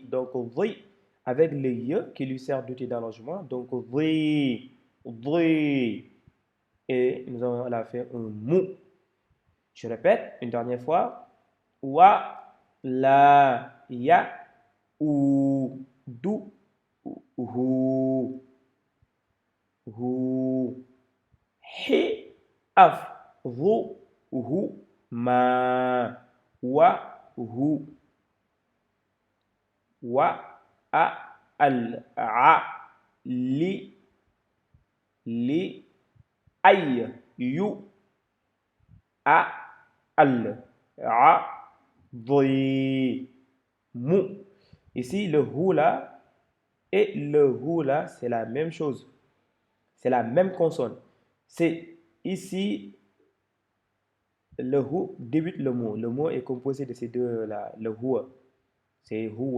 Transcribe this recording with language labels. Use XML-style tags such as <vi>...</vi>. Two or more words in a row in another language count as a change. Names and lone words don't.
<fr>Donc, voi, avec le Y qui lui sert d'outil d'allongement. Donc, voi, voi. Et nous avons à la fin un mou. Je répète une dernière fois.</fr> <ar>Wa, la, ya, ou, du, hu, hu, hi, af, ru, hu, ma, wa, hu, wa, a, al, a, li, ay, yu, a, al, a, dhi, mu.</ar> <fr>Ici, le hu là et le hu là, c'est la même chose. C'est la même consonne. C'est ici, le hu débute le mot. Le mot est composé de ces deux là. Le hu, c'est hu.</fr>